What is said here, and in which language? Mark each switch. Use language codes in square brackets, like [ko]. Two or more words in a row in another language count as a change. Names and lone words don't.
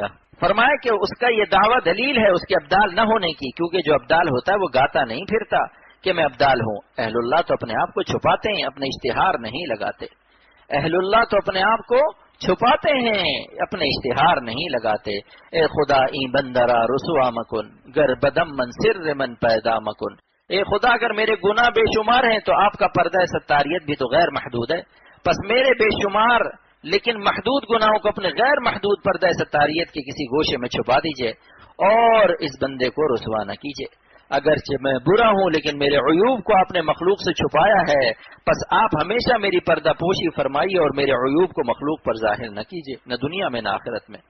[ur] فرمایا کہ اس کا یہ دعویٰ دلیل ہے اس کے ابدال نہ ہونے کی، کیونکہ جو ابدال ہوتا ہے وہ گاتا نہیں پھرتا کہ میں ابدال ہوں۔ اہل اللہ تو اپنے آپ کو چھپاتے ہیں، اپنے اشتہار نہیں لگاتے۔ اہل اللہ تو اپنے آپ کو چھپاتے ہیں، اپنے اشتہار نہیں لگاتے۔ [fa] اے خدا این بندرا رسوا مکن، گر بدم من سر من پیدا مکن۔ [ur] اے خدا اگر میرے گناہ بے شمار ہیں تو آپ کا پردہ ستاریت بھی تو غیر محدود ہے، پس میرے بے شمار لیکن محدود گناہوں کو اپنے غیر محدود پردہ ستاریت کے کسی گوشے میں چھپا دیجئے اور اس بندے کو رسوا نہ کیجئے۔ اگرچہ میں برا ہوں لیکن میرے عیوب کو آپ نے مخلوق سے چھپایا ہے، پس آپ ہمیشہ میری پردہ پوشی فرمائیے اور میرے عیوب کو مخلوق پر ظاہر نہ کیجیے، نہ دنیا میں نہ آخرت میں۔